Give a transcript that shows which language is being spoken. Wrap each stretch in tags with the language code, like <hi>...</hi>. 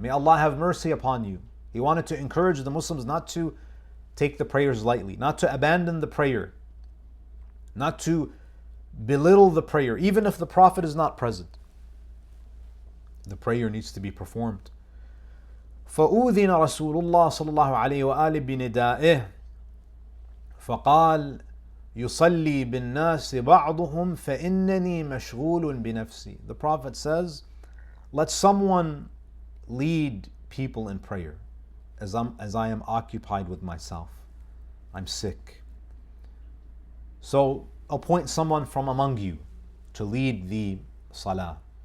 <en>May Allah have mercy upon you. He wanted to encourage the Muslims not to take the prayers lightly, not to abandon the prayer, not to belittle the prayer, even if the Prophet is not present. the prayer needs to be performed.</en> <ar>فأذن رسول الله صلى الله عليه وآله بندائه فقال يصلي بالناس بعضهم فإنني مشغول بنفسي.</ar> <en>The Prophet says, let someone lead people in prayer as I am occupied with myself. I'm sick. So appoint someone from among you to lead the salah.</en>